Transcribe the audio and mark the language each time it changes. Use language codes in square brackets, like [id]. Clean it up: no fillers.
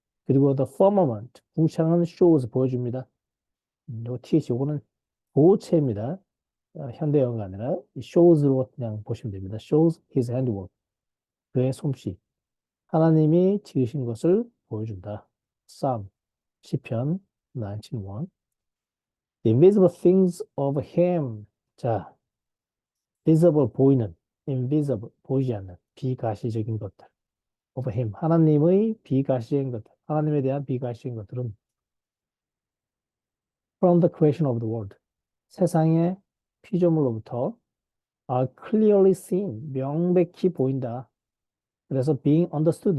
[ko] 그리고 the firmament, 궁창은 shows 보여줍니다. 요 th 요거는 보호체입니다. 현대 영어가 아니라 shows로 그냥 보시면 됩니다. [en] shows his handiwork. [ko] 그의 솜씨. 하나님이 지으신 것을 보여준다. Psalm, 시편 91. [en] The invisible things of him. [ko] 자, visible 보이는, invisible 보이지 않는 비가시적인 것들. [en] of him. [ko] 하나님의 비가시적인 것들. 하나님에 대한 비가시적인 것들은 [en] from the creation of the world. [ko] 세상의 피조물로부터 [en] are clearly seen. [ko] 명백히 보인다. [en] 그래서 being understood.